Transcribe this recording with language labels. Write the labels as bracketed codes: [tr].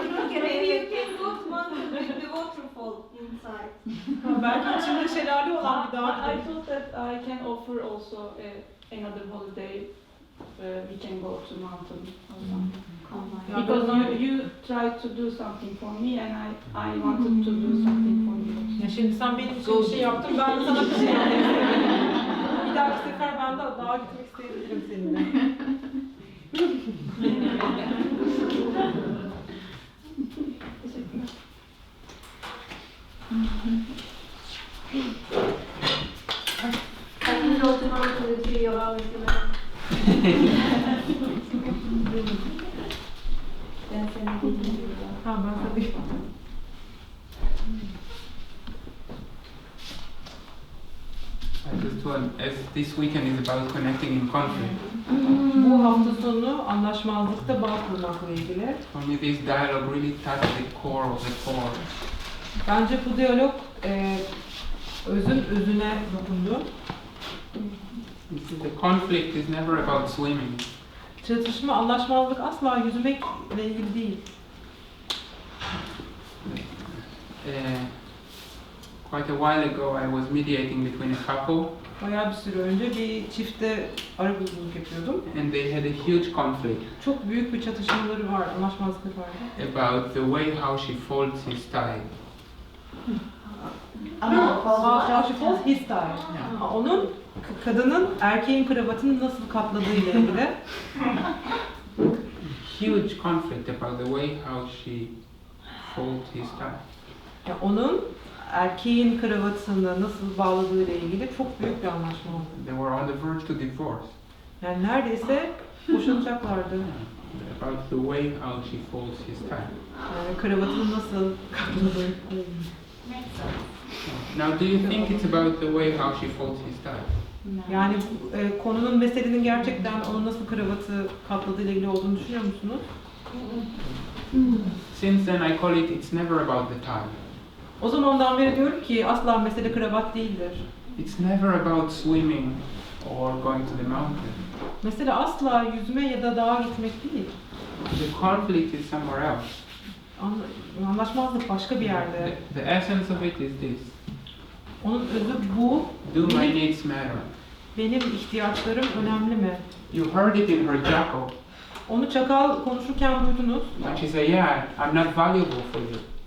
[en] Maybe you can go to London with the waterfall inside. [tr] Belki içinde şelale olan bir dağ. [en] I thought that I can offer also another holiday. We can go to mountain or something. [tr] Ya [en] Because [tr] ben- [en] you tried to do something for me and I wanted to do something for you. [tr] Ya şimdi sen benim için bir şey yaptın, ben de sana bir şey yapayım. Bir dahaki sefer ben de dağa gitmek isteyebilirim seninle. Teşekkürler. [en] I can go to London with you, Yoram, if you like. [tr] Ben seni dinliyorum. Ha ben tabii. [en] I just want, as this weekend is about connecting in conflict, [tr] Bu hafta sonu anlaşmazlıkta bağ kurmakla ilgili. [en] for me this dialogue really touched the core of the core. [tr] Bence bu diyalog özün özüne dokundu. [en] The conflict is never about swimming. [tr] Çatışma, anlaşmazlık asla yüzmekle ilgili değil. [en] Quite a while ago I was mediating between a couple [tr] Bayağı bir süre önce bir çifte arabuluculuk yapıyordum. [en] and they had a huge conflict [tr] Çok büyük bir çatışmaları var, anlaşmazlıkları vardı. [en] about the way how she folds his tie. How she folds his tie. [tr] Ha, onun kadının erkeğin kravatını nasıl katladığı ile ilgili. [en] Huge conflict about the way how she folds his tie. [tr] Ya onun erkeğin kravatını nasıl bağladığı ile ilgili çok büyük bir anlaşma oldu. [en] They were on the verge to divorce. [tr] Yani neredeyse boşanacaklardı. [en] About the way how she folds his tie. [tr] Yani kravatını nasıl katladığı ile ilgili. [en] Now, do you think it's about the way how she folds his tie? [tr] Yani konunun meselenin gerçekten onun nasıl kravatı katladığıyla ilgili olduğunu düşünüyor musunuz? [en] Since then, I call it, it's never about the tie. [tr] O zamandan beri diyorum ki asla mesele kravat değildir. [en] It's never about swimming or going to the mountain. [tr] Mesele asla yüzme ya da dağa gitmek değil. [en] The conflict is somewhere else. [tr] Anlaşmazlık başka bir yerde. [en] The essence of it is this. [tr] Onun özü bu. [en] Do my needs matter? [tr] Benim ihtiyaçlarım önemli mi? [en] You heard it in her jackal. [tr] Onu çakal konuşurken duydunuz. [en] When she said, yeah, I'm not valuable for you.